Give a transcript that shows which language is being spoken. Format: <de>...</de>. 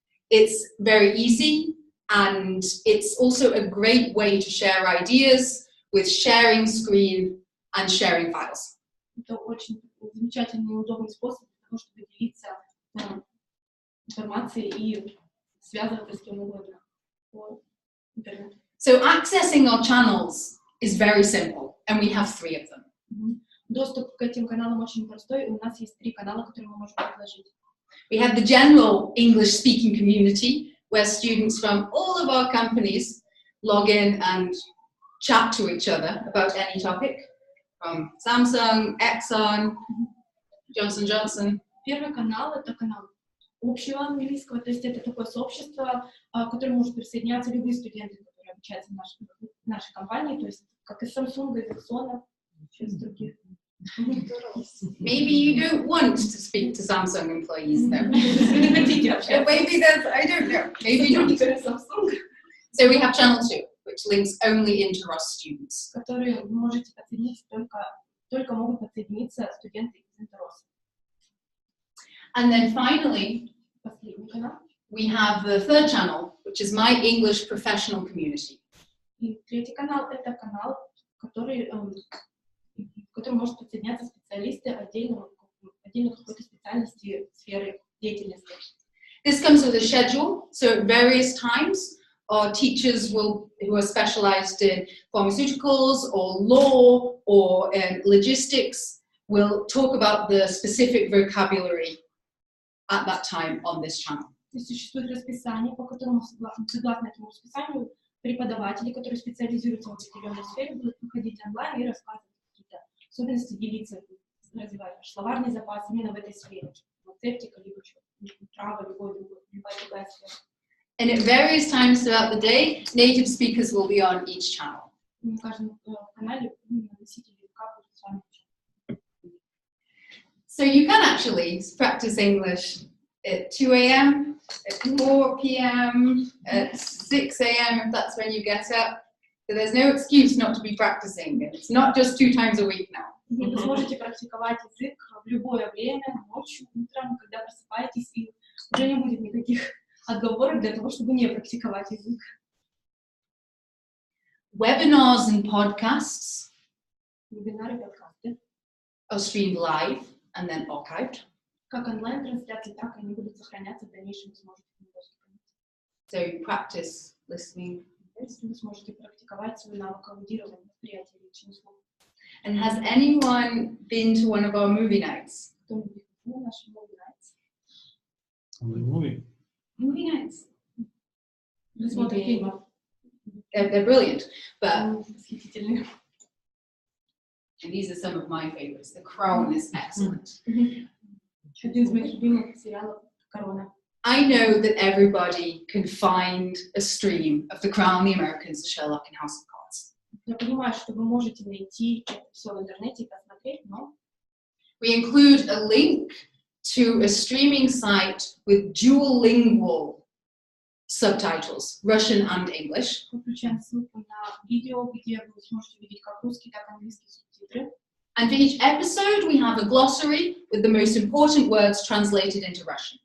<en>It's very easy, and it's also a great way to share ideas with sharing screen and sharing files.</en> <ru>Это очень замечательный и удобный способ для того, чтобы делиться информацией и связываться с кем угодно по интернету.</ru> <en>So accessing our channels is very simple, and we have 3 of them.</en> <ru>Доступ к этим каналам очень простой, и у нас есть 3 канала, которые мы можем предложить.</ru> <en>We have the general English-speaking community, where students from all of our companies log in and chat to each other about any topic, from Samsung, Exxon, Johnson & Johnson.</en> <ru>Первый канал — это канал общего английского, то есть это такое сообщество, к которому может присоединяться любые студенты, которые обучаются в нашей компании, то есть как из Samsung, из Exxon, из других.</ru> <en>Maybe you don't want to speak to Samsung employees, though.</en> <ru>Вы не хотите общаться.</ru> <en>Maybe there's, I don't know, maybe not. Samsung, So we have channel 2, which links only Interros students.</en> <ru>которые вы можете подсоединиться, только могут подсоединиться студенты из Interros.</ru> <en>And then finally,</en> <ru>Последний канал.</ru> <en>we have the 3rd channel, which is my English professional community.</en> <ru>И 3-й канал — это канал, в который может подсоединяться специалисты отдельно какой-то специальности, сферы деятельности.</ru> <en>This comes with a schedule, so at various times, our teachers who are specialized in pharmaceuticals or law or logistics will talk about the specific vocabulary at that time on this channel.</en> <ru>То есть существует расписание, по которому, согласно этому расписанию, преподаватели, которые специализируются в определенной сфере, будут выходить онлайн и рассказывать какие-то особенности, делиться, развивать ваш словарный запас именно в этой сфере. Фармацевтика, либо право, любая другая сфера.</ru> <en>And at various times throughout the day, native speakers will be on each channel.</en> <ru>На каждом канале носители языка будут с вами.</ru> <en>So you can actually practice English at 2 a.m., at 4 p.m., at 6 a.m. if that's when you get up. So there's no excuse not to be practicing. It's not just 2 times a week now.</en> <ru>Вы сможете практиковать язык в любое время, ночью, утром, когда просыпаетесь, и уже не будет никаких отговорок для того, чтобы не практиковать язык.</ru> <en>Webinars and podcasts</en> <ru>Вебинары, подкасты,</ru> <en>are streamed live and then archived.</en> <ru>как онлайн-трансляции, так и они будут сохраняться в дальнейшем, вы сможете к ним доступить.</ru> <en>So you practice listening.</en> <ru>Вы сможете практиковать свой навык аудирования, восприятия речи и слуха.</ru> <en>And has anyone been to one of our movie nights?</en> <ru>Кто-нибудь на наши</ru> <en>movie nights? On the movie. Movie nights.</en> <ru>Просмотр фильмов.</ru> <en>They're brilliant, but</en> <ru>Восхитительные.</ru> <en>and these are some of my favorites. The Crown is excellent.</en> <ru>Один из моих любимых сериалов «Корона».</ru> <en>I know that everybody can find a stream of The Crown, The Americans, Sherlock, and House of Cards.</en> <ru>Я понимаю, что вы можете найти это все в интернете и посмотреть, но</ru> <en>We include a link to a streaming site with dual-lingual subtitles, Russian and English.</en> <ru>мы включаем ссылку на видео, где вы сможете видеть как русские, так и английские субтитры.</ru> <en>And for each episode, we have a glossary with the most important words translated into Russian.</en>